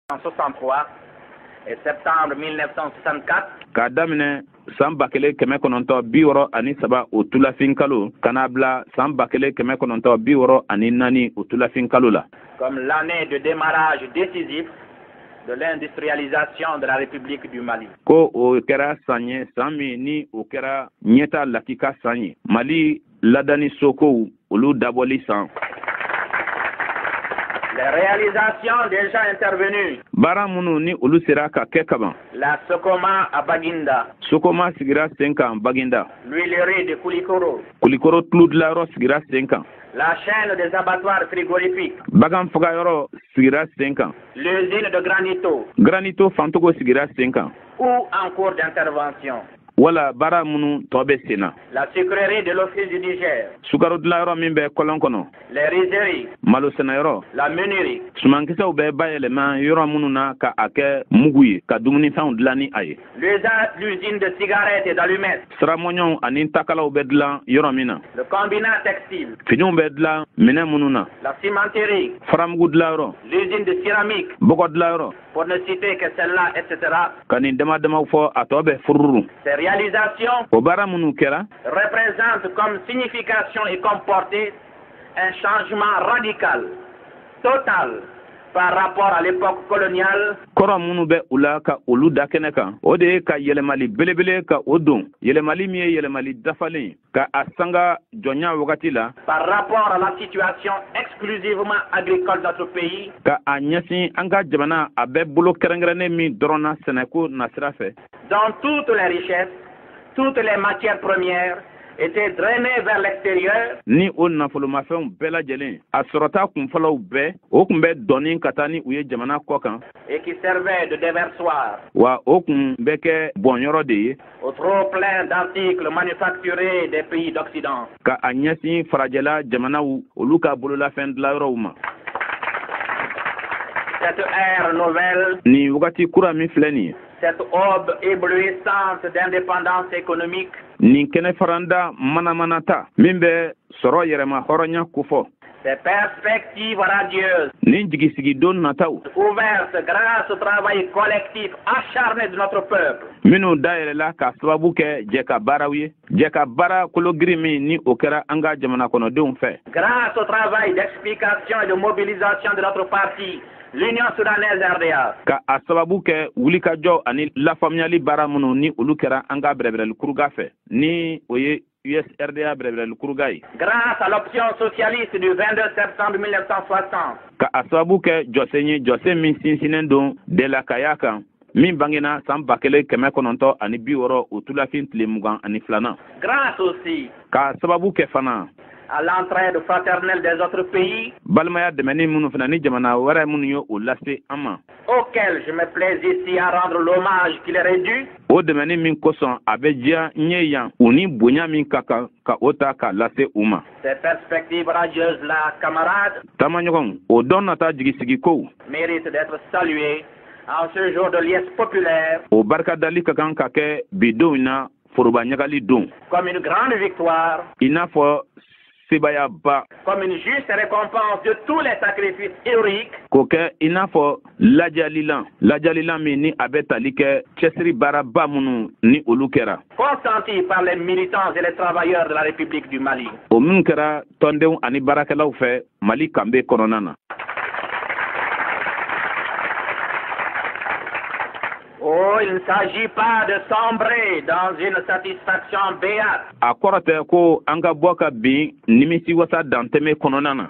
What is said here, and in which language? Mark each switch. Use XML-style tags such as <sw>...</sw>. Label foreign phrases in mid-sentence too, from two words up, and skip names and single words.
<fr>1963 et septembre 1964.</fr> <bm>K'a daminɛ san 1960 ani saba o tulafin kalo kana bila san 1964 ani naani o tulafin kalo la.</bm> <fr>Comme l'année de démarrage décisif de l'industrialisation de la République du Mali.</fr> <bm>Ko o kɛra san ye san min ni o kɛra ɲɛta lakika san ye. Mali ladani sokow olu dabɔli san.</bm> <fr>Les réalisations déjà intervenues.</fr> <bm>Baara minnu ni olu sera ka kɛ kaban.</bm> <fr>La Socoma à Baginda.</fr> <bm>Socoma sigira sen kan Baginda.</bm> <fr>L'huilerie de Koulikoro.</fr> <bm>Koulikoro tuludilanyɔrɔ sigira sen kan.</bm> <fr>La chaîne des abattoirs frigorifiques.</fr> <bm>Bagan fagayɔrɔ sigira sen kan.</bm> <fr>L'usine de Granito.</fr> <bm>Granito fantogo sigira sen kan.</bm> <fr>Ou en cours d'intervention.</fr> <bm>Wala baara minnu tɔ bɛ sen na.</bm> <fr>La sucrerie de l'Office du Niger.</fr> <bm>Sukarodilanyɔrɔ min bɛ kɔlɔn kɔnɔ.</bm> <fr>Les rizeries.</fr> <bm>Malo sɛnɛyɔrɔ.</bm> <fr>La meunerie.</fr> <bm>Sumankisɛw bɛ bayɛlɛma yɔrɔ minnu na ka a kɛ mugu ye ka dumunifɛnw dilan ni a ye.</bm> <fr>L'usine de cigarettes et d'allumettes.</fr> <bm>Siramɔɲɔw ani takalaw bɛ dilan yɔrɔ min na.</bm> <fr>Le combinat textile.</fr> <bm>Finiw bɛ dilan minɛn minnu na.</bm> <fr>La cimenterie.</fr> <bm>Faramugu dilanyɔrɔ.</bm> <fr>L'usine de céramique.</fr> <bm>Bɔgɔ dilanyɔrɔ.</bm> <fr>Pour ne citer que celle-là, etc.</fr> <bm>Ka nin dama-damaw fɔ a tɔ bɛ fururu.</bm> <fr>Ces réalisations</fr> <bm>O baara minnu kɛra.</bm> <fr>représentent comme signification et comme portée un changement radical, total, par rapport à l'époque coloniale.</fr> <bm>Kɔrɔ minnu bɛ u la ka olu da kɛnɛ kan o de ye ka yɛlɛmali belebele ka o don yɛlɛmali min ye yɛlɛmali dafalen ka a sanga jɔnya wagati la.</bm> <fr>Par rapport à la situation exclusivement agricole de notre pays.</fr> <bm>Ka a ɲɛsin an ka jamana a bɛ bolo kɛrɛnkɛrɛnnen min dɔrɔn na sɛnɛko nasira fɛ.</bm> <fr>Dans toutes les richesses, toutes les matières premières étaient drainées vers l'extérieur.</fr> <bm>Ni o nafolomafɛnw bɛɛ lajɛlen a sɔrɔta kunfɔlɔw bɛɛ o kun bɛ dɔɔnin ka taa ni u ye jamana kɔ kan.</bm> <fr>Et qui servaient de déversoir.</fr> <bm>Wa o kun bɛ kɛ bɔnyɔrɔ de ye.</bm> <fr>Au trop plein d'articles manufacturés des pays d'Occident.</fr> <bm>Ka a ɲɛsin farajɛla jamanaw olu ka bololafɛn dilanyɔrɔw ma.</bm> <fr>Cette ère nouvelle.</fr> <bm>Ni wagati kura min filɛ nin ye.</bm> <fr>Cette aube éblouissante d'indépendance économique.</fr> <bm>Nin kɛnɛ faranda manamanata min bɛ sɔrɔ yɛrɛma hɔrɔnya kofɔ.</bm> <fr>Ces perspectives radieuses.</fr> <bm>Nin jigisigi don nataw.</bm> <fr>Ouvertes grâce au travail collectif acharné de notre peuple.</fr> <bm>Minnu dayɛlɛla ka sababu kɛ jɛ ka baaraw ye. Jɛ ka baara kologiri min ni o kɛra an ka jamana kɔnɔdenw fɛ.</bm> <fr>Grâce au travail d'explication et de mobilisation de notre parti. L'Union soudanaise RDA.</fr> <bm>Ka a sababu kɛ wulikajɔ ani lafaamuyali baara minnu ni olu kɛra an ka bɛrɛbɛrɛli kuruga fɛ ni o ye USRDA bɛrɛbɛrɛli kuruga ye.</bm> <fr>Grâce à l'option socialiste du 22 septembre 1960.</fr> <bm>Ka a sababu kɛ jɔsen ye jɔsen min sinsinnen don delakaya kan min bangena san 1960 ani 60 o tulafin tile 22nan.</bm> <fr>Grâce aussi.</fr> <bm>Ka sababu kɛ fana.</bm> <fr>À l'entraide fraternelle des autres pays.</fr> <bm>Balimaya dɛmɛni minnu fana ni jamana wɛrɛ minnu ye o lase an ma.</bm> <fr>Auquel je me plais ici à rendre l'hommage qu'il est dû.</fr> <bm>O dɛmɛni min kosɔn a bɛ diya n ye yan u ni bonya min ka kan ka o ta k'a lase u ma.</bm> <fr>Ces perspectives radieuses là, camarades.</fr> <bm>Taamaɲɔgɔn o dɔn nata jigisigi kow.</bm> <fr>Mérite d'être salué en ce jour de liesse populaire.</fr> <bm>O barikadali ka kan ka kɛ bidenw na foroba ɲagali don.</bm> <fr>Comme une grande victoire.</fr> <bm>I n'a fɔ sebayaba.</bm> <fr>Comme une juste récompense de tous les sacrifices héroïques.</fr> <bm>K'o kɛ i n'a fɔ lajalilan min ni a bɛ tali kɛ cɛsiri baaraba minnu ni olu kɛra.</bm> <fr>Consentis par les militants et les travailleurs de la République du Mali.</fr> <bm>O minnu kɛra tɔndenw ani baarakɛlaw fɛ Mali kanbe kɔnɔna na.</bm> <fr>Oh, il ne s'agit pas de sombrer dans une satisfaction béate.</fr> <bm>A kɔrɔ tɛ ko an ka bɔ ka bin nimisi wasa dantɛmɛ kɔnɔna na.</bm>